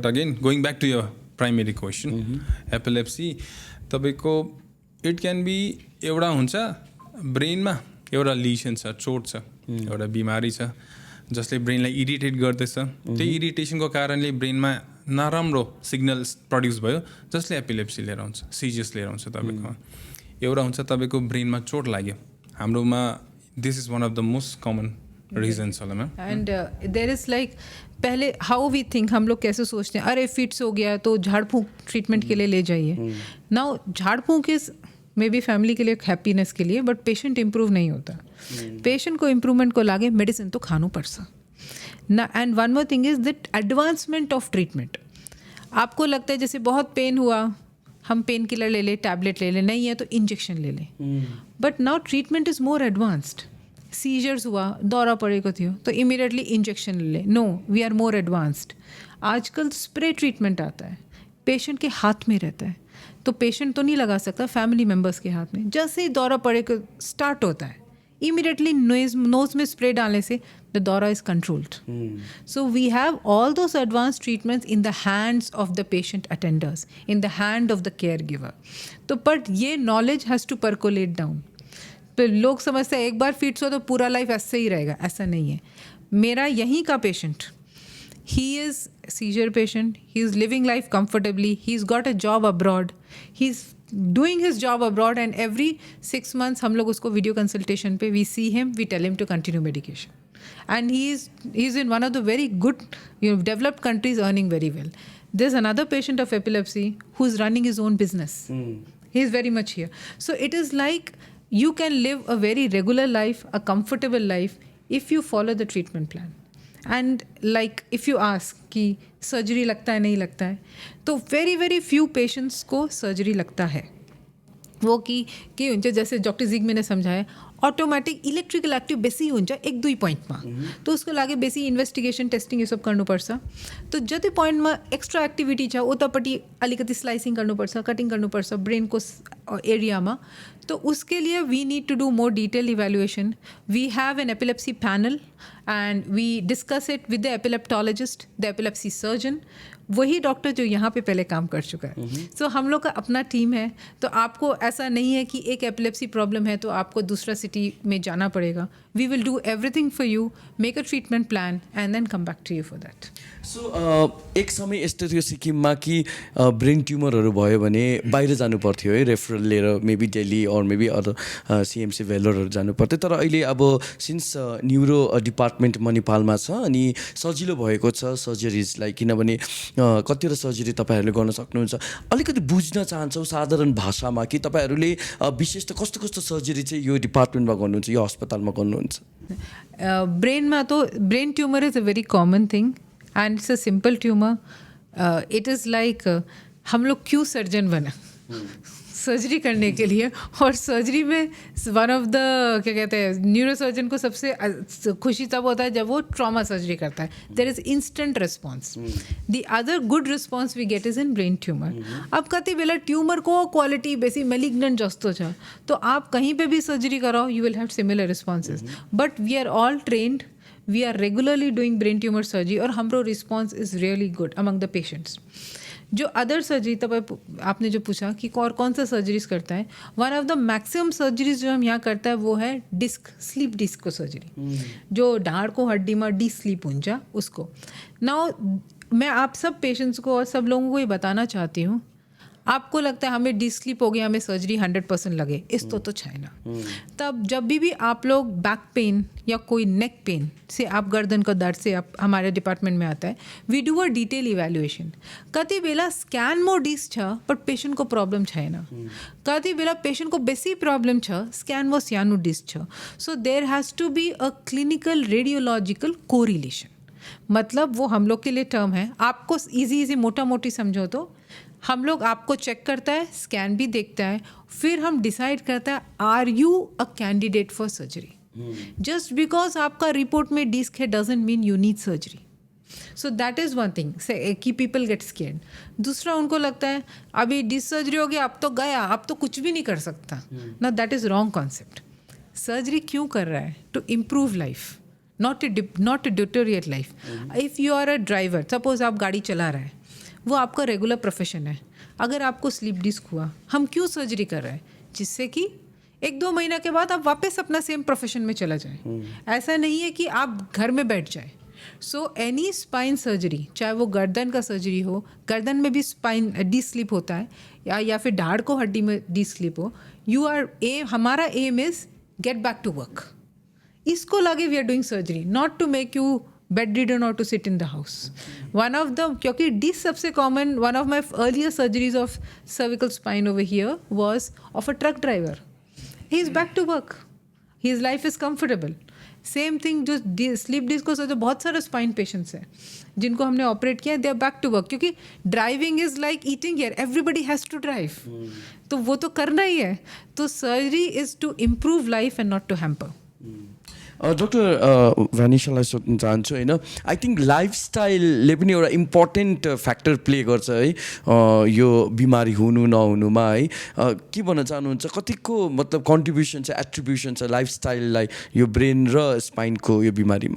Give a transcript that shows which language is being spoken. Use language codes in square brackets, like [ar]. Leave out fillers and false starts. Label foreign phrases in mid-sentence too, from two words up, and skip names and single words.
[en] again going back to your primary question epilepsy [ne] तपाईँको [en] it can be [ne] एउटा हुन्छ ब्रेनमा एउटा लिसन छ चोट छ एउटा बिमारी छ जसले ब्रेनलाई इरिटेट गर्दैछ त्यही इरिटेसनको कारणले ब्रेनमा नराम्रो [en] signals produce [ne] भयो जसले एपिलेप्सी लिएर आउँछ सिजर्स लिएर आउँछ तपाईँको एउटा हुन्छ तपाईँको ब्रेनमा चोट लाग्यो हाम्रोमा [en] this is one of the most common reasons [ne] होला मैम [en] and there is like [hi] पहले [en] how we think [hi] हम लोग कैसे सोचते हैं अरे फिट्स हो गया तो झाड़ फूँक ट्रीटमेंट के लिए ले जाइए नाउ झाड़ फूँक [en] is may be [hi] फैमिली के लिए हैप्पीनेस के लिए बट पेशेंट इम्प्रूव नहीं होता [ne] पेशेंट को इम्प्रूवमेंट को लागे मेडिसिन तो खानु पर्छ ना [en] and one more thing is that advancement of treatment [hi] आपको लगता है जैसे बहुत पेन हुआ हम पेन किलर ले लें टैबलेट ले लें नहीं है तो इंजेक्शन ले लें [en] but now treatment is more advanced [hi] सीजर्स हुआ दौरा [ne] पड़ेको थियो [hi] तो इमीडिएटली इंजेक्शन ले [en] no we are more advanced [hi] आजकल [en] spray treatment [hi] आता है पेशेंट के हाथ में रहता है तो पेशेंट तो नहीं लगा सकता [en] family members [hi] के हाथ में जैसे ही दौरा पड़ेको स्टार्ट होता है immediately nose में spray डालने से [en] the dora is controlled. So we have all those advanced treatments in the hands of the patient attenders, in the hand of the caregiver. तो but ये knowledge has to percolate down. [hi] तो लोग समझते हैं एक बार फिट्स हो तो पूरा लाइफ ऐसे ही रहेगा, ऐसा नहीं है. मेरा यहीं का पेशेंट, [en] he is seizure patient, he is living life comfortably, he's got a job abroad, he's doing his job abroad, and every 6 months [hi] हम लोग उसको [en] video consultation पे we see him, we tell him to continue medication, and he's in one of the very good developed countries earning very well. There's another patient of epilepsy who's running his own business. He's very much here. So it is like you can live a very regular life, a comfortable life if you follow the treatment plan. And like if you ask [hi] कि सर्जरी लगता है नहीं लगता है, तो [en] very very few patients [hi] को सर्जरी लगता है. [ne] वो कि हुन्छ [hi] जैसे डॉक्टर जिग्मी ने समझाया [en] automatic electrical active [ne] बेसी हुन्छ 1-2 पोइन्टमा, तो उसको लागि बेसी [en] investigation testing [ne] यो सब गर्नुपर्छ. तो जति पोइन्टमा [en] extra activity [ne] छ उतापट्टि अलिकति स्लाइसिङ गर्नुपर्छ, कटिङ गर्नुपर्छ ब्रेनको एरियामा. [hi] तो उसके लिए [en] we need to do more detail evaluation. we have an epilepsy panel and we discuss it with the epileptologist, the epilepsy surgeon, [hi] वही डॉक्टर जो यहाँ पे पहले काम कर चुका है. सो हम लोग का अपना टीम है. तो आपको ऐसा नहीं है कि एक [en] epilepsy problem [hi] है तो आपको दूसरा सिटी में जाना पड़ेगा. [en] we will do everything for you, make a treatment plan and then come back to you for that. [ne] सो एक समय यस्तो थियो सिक्किममा कि ब्रेन ट्युमरहरू भयो भने बाहिर जानु पर्थ्यो है, रेफरल लिएर [en] maybe Delhi or maybe other [ne] सिएमसी भेलोरहरू जानु पर्थ्यो. तर अहिले अब [en] since neuro department [ne] मणिपालमा छ अनि सजिलो भएको छ सर्जरिजलाई, किनभने कतिवटा सर्जरी तपाईँहरूले गर्न सक्नुहुन्छ. अलिकति बुझ्न चाहन्छौँ साधारण भाषामा कि तपाईँहरूले विशेष त कस्तो कस्तो सर्जरी चाहिँ यो डिपार्टमेन्टमा गर्नुहुन्छ, यो अस्पतालमा गर्नुहुन्छ. [en] ब्रेनमा to brain tumor is a very common thing and it's a simple tumor. it is like [hi] हम लोग क्यों सर्जन बना सर्जरी करने के लिए, और सर्जरी में [en] one of the [hi] क्या कहते हैं न्यूरोसर्जन को सबसे खुशी तब होता है जब वो [en] trauma surgery [hi] करता है. [en] there is instant response. the other good response we get is in brain tumor. [ne] अब कति बेला ट्यूमर को क्वालिटी बेसी मेलिग्नेंट जस्तो छ [hi] तो आप कहीं पे भी सर्जरी कराओ [en] you will have similar responses. but we are all trained, we are regularly doing brain tumor surgery और हाम्रो response is really good among the patients. [hi] जो अदर सर्जरी तब आपने जो पूछा कि कौन सा सर्जरीज करता है, [en] one of the maximum surgeries [hi] जो हम यहाँ करता है वो है डिस्क, [en] slip disc [hi] को सर्जरी, जो ढाड़ को हड्डी में डी स्लीप हुन्छ उसको. नाउ मैं आप सब पेशेंट्स को और सब लोगों को ये बताना चाहती हूँ, आपको लगता है हमें डी स्लीप हो गया हमें सर्जरी 100% लगे, इस तो छैन. तब जब भी आप लोग [en] back pain [hi] या कोई [en] neck pain [hi] से आप गर्दन का दर्द से आप हमारे डिपार्टमेंट में आता है, [en] we do a detail evaluation. [ne] कति बेला स्कैन मो डिस छ बट पेशेंट को प्रॉब्लम छैन, कति बेला पेशेंट को बेसी प्रॉब्लम छ स्कैन वो सानो डिस छ. [en] so there has to be a clinical radiological correlation. [hi] मतलब वो हम लोग के लिए टर्म है, आपको इजी मोटा मोटी समझो तो हम लोग आपको चेक करता है, स्कैन भी देखता है, फिर हम डिसाइड करता है [en] are you a candidate for surgery. just because [hi] आपका रिपोर्ट में डिस्क है [en] doesn't mean you need surgery. so that is one thing कि people get scared. [hi] दूसरा उनको लगता है अभी [en] disc surgery [hi] हो गया अब तो गया, अब तो कुछ भी नहीं कर सकता ना. [en] that is wrong concept. [hi] सर्जरी क्यों कर रहा है? [en] to improve life, not to deteriorate life. If you are a driver, suppose [hi] आप गाड़ी चला रहे हैं, वो आपका [en] regular profession [hi] है. अगर आपको स्लीप डिस्क हुआ, हम क्यों सर्जरी कर रहे हैं? जिससे कि 1-2 महीना के बाद आप वापस अपना [en] same profession [hi] में चला जाए. ऐसा नहीं है कि आप घर में बैठ जाए. [en] so any spine surgery, [hi] चाहे वो गर्दन का सर्जरी हो, गर्दन में भी स्पाइन डी स्लिप होता है या फिर ढाड़ को हड्डी में डी स्लिप हो, हमारा [en] aim is get back to work. [hi] इसको लगे [en] we are doing surgery, not to make you bedridden or to sit in the house. One of the, [hi] क्योंकि डिस सबसे कॉमन, [en] one of my earlier surgeries of cervical spine over here was of a truck driver. He is back to work. His life is comfortable. same thing [hi] जो [en] slip disc [hi] को सोचो, बहुत सारे [en] spine patients [hi] हैं जिनको हमने ऑपरेट किया, [en] they are back to work. क्योंकि driving is like eating here, everybody has to drive, [hi] तो वो तो करना ही है. [en] तो surgery is to improve life and not to hamper. [ne] डक्टर भ्यानिसालाई सोध्न चाहन्छु होइन [en] I think [ne] लाइफस्टाइलले पनि एउटा [en] important factor play [ne] गर्छ है यो बिमारी हुनु नहुनुमा है के भन्न चाहनुहुन्छ कतिको मतलब कन्ट्रिब्युसन छ एट्रिब्युसन छ लाइफस्टाइललाई यो ब्रेन र स्पाइनको यो बिमारीमा